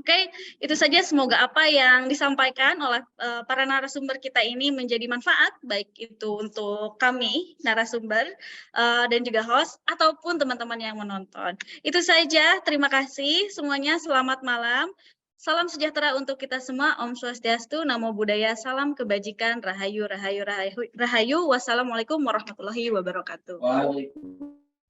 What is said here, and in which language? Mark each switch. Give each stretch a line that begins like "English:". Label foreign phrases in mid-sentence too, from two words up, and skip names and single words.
Indonesian: Oke, itu saja, semoga apa yang disampaikan oleh para narasumber kita ini menjadi manfaat, baik itu untuk kami, narasumber, dan juga host, ataupun teman-teman yang menonton. Itu saja, terima kasih semuanya, selamat malam. Salam sejahtera untuk kita semua,
Balinese: Om Swastiastu,
Pali: Namo Buddhaya,
Indonesian: salam kebajikan,
Javanese: rahayu, rahayu, rahayu, rahayu.
Arabic: والسلام عليكم ورحمة الله وبركاته. Waalaikumsalam.